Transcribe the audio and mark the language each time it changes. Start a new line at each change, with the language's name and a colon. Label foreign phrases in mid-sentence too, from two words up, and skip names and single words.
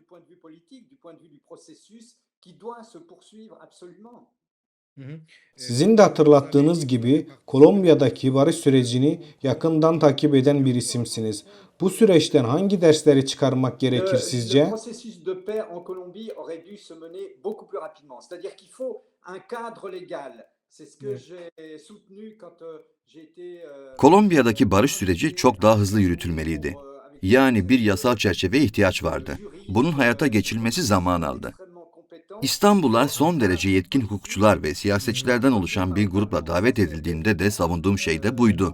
Turkish: Sizin de hatırlattığınız gibi Kolombiya'daki barış sürecini yakından takip eden bir isimsiniz. Bu süreçten hangi dersleri çıkarmak gerekir
French: Le
Turkish: sizce?
French: processus de paix en Colombie aurait dû se mener beaucoup plus rapidement. C'est-à-dire qu'il faut un cadre légal. C'est ce que j'ai soutenu quand j'ai été
Turkish: Kolombiya'daki barış süreci çok daha hızlı yürütülmeliydi. Yani bir yasal çerçeveye ihtiyaç vardı. Bunun hayata geçirilmesi zaman aldı. İstanbul'a son derece yetkin hukukçular ve siyasetçilerden oluşan bir grupla davet edildiğimde de savunduğum şey de buydu.